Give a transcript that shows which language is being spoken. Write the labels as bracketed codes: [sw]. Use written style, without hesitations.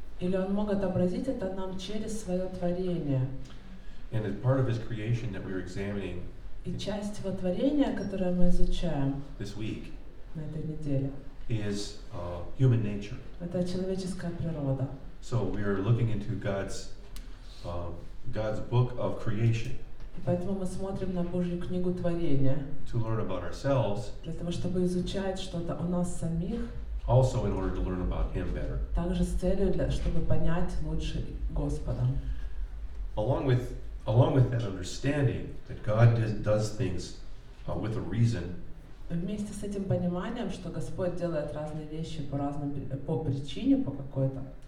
[ru] Или Он мог отобразить это нам через свое творение. [en] And as part of His creation that we're examining [ru] И часть Его творения, которое мы изучаем [en] this week, [ru] на этой неделе, [en] is human nature. [ru] это человеческая природа. [en] So we are looking into God's book of creation [ru] И поэтому мы смотрим на Божью книгу творения, [en] to learn about ourselves, [ru] для того, чтобы изучать что-то о нас самих, [en] also in order to learn about Him better. [ru] также с целью, чтобы понять лучше Господа. [en] Along with that understanding that God does things with a reason, [ru] Вместе с этим пониманием, что Господь делает разные вещи по причине, по какой-то,